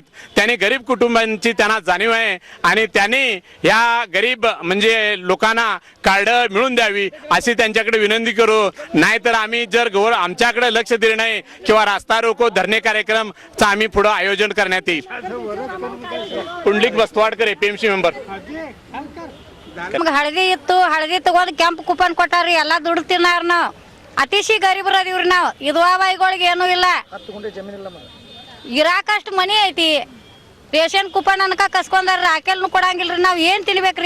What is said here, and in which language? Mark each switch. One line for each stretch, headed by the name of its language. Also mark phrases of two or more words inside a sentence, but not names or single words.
Marathi: त्यांनी गरीब कुटुंबांची त्यांना जाणीव आहे आणि त्यांनी या गरीब म्हणजे लोकांना कार्ड मिळून द्यावी अशी त्यांच्याकडे विनंती करू. नाहीतर आम्ही जर आमच्याकडे लक्ष दिले नाही किंवा रास्ता रोको धरणे कार्यक्रमचं आम्ही पुढे आयोजन करण्यात येईल. पुंडलिक बस्तवाडकर APMC मेंबर.
Kannada: ನಮ್ಗೆ ಹಳದಿ ತಗೊಂಡು ಕೆಂಪು ಕೂಪನ್ ಕೊಟ್ಟಾರಿ. ಎಲ್ಲ ದುಡ್ಡು ತಿನ್ನಾರ ನಾವು. ಅತಿಶಿ ಗರೀಬರು ಅದೀವ್ರಿ ನಾವು. ವಿಧವಾಬಾಯಿಗಳಿಗೆ ಏನೂ ಇಲ್ಲ. ಇರಾಕಷ್ಟು ಮನಿ ಐತಿ. ರೇಷನ್ ಕೂಪನ್ ಅನ್ಕ ಕಸ್ಕೊಂಡಾರ. ರಾಕೆಲ್ನು ಕೊಡಂಗಿಲ್ರಿ. ನಾವು ಏನು ತಿನ್ಬೇಕ್ರಿ?